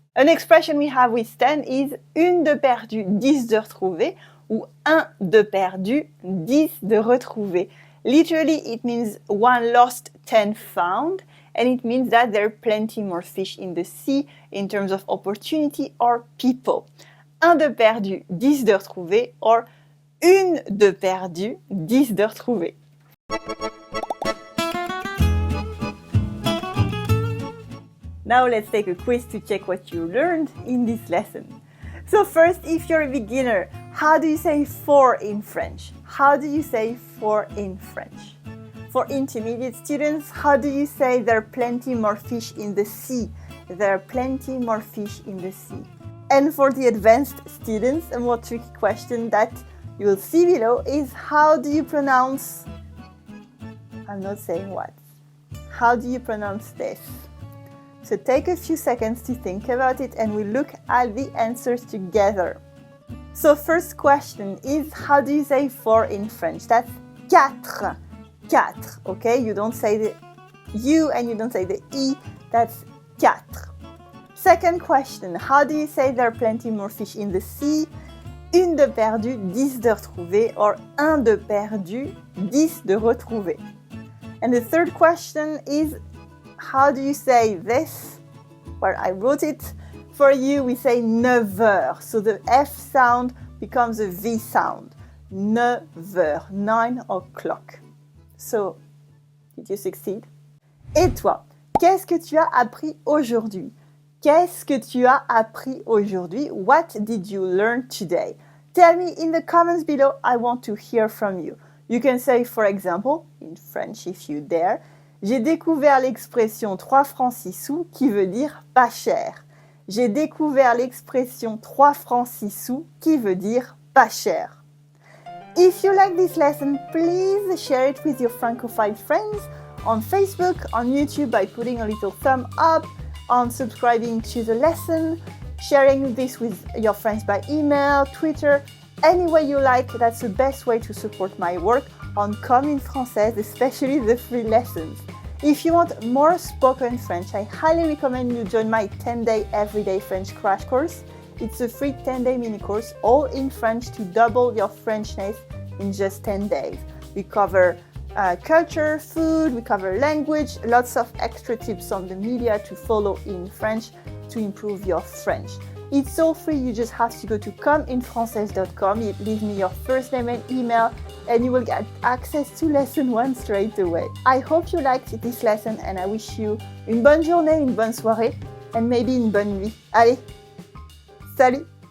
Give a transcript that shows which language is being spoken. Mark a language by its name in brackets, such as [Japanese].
[English] An expression we have with 10 is [French] une de perdu, 10 de retrouvé, ou un de perdu, 10 de retrouvé. [English] Literally, it means 1 lost, 10 found, and it means that there are plenty more fish in the sea in terms of opportunity or people. [French] Un de perdu, 10 de retrouvé, or une de perdu, 10 de retrouvé. [English] Now let's take a quiz to check what you learned in this lesson. So first, if you're a beginner, how do you say for in French? How do you say for in French? For intermediate students, how do you say there are plenty more fish in the sea? There are plenty more fish in the sea. And for the advanced students, a more tricky question that you will see below is how do you pronounce, I'm not saying what, how do you pronounce this? So take a few seconds to think about it and we'll look at the answers together. So first question is how do you say for in French? That's quatre, quatre, okay? You don't say the U and you don't say the E, that's quatre. Second question, how do you say there are plenty more fish in the sea? [French] Une de perdu, 10 de retrouvé, or un de perdu, 10 de retrouvé. [English] And the third question is how do you say this? Well, I wrote it for you. We say 9 heures. So the F sound becomes a V sound. 9 heures, 9 o'clock. So, did you succeed? [French] Et toi, qu'est-ce que tu as appris aujourd'hui? Qu'est-ce que tu as appris aujourd'hui? [English] What did you learn today? Tell me in the comments below. I want to hear from you. You can say, for example, in French if you dare, [French] j'ai découvert l'expression 3 francs 6 sous qui veut dire pas cher. J'ai découvert l'expression 3 francs 6 sous qui veut dire pas cher. [English] If you like this lesson, please share it with your Francophile friends on Facebook, on YouTube by putting a little thumb up, on subscribing to the lesson, sharing this with your friends by email, Twitter, any way you like. That's the best way to support my work on Comme une Française, especially the free lessons. If you want more spoken French, I highly recommend you join my 10-day everyday French crash course. It's a free 10-day mini course, all in French to double your Frenchness in just 10 days. We cover culture, food, we cover language, lots of extra tips on the media to follow in French to improve your French. It's all free, you just have to go to commeunefrancaise.com, you leave me your first name and email, and you will get access to lesson 1 straight away. I hope you liked this lesson and I wish you [French] une bonne journée, une bonne soirée, and maybe une bonne nuit. Allez, salut!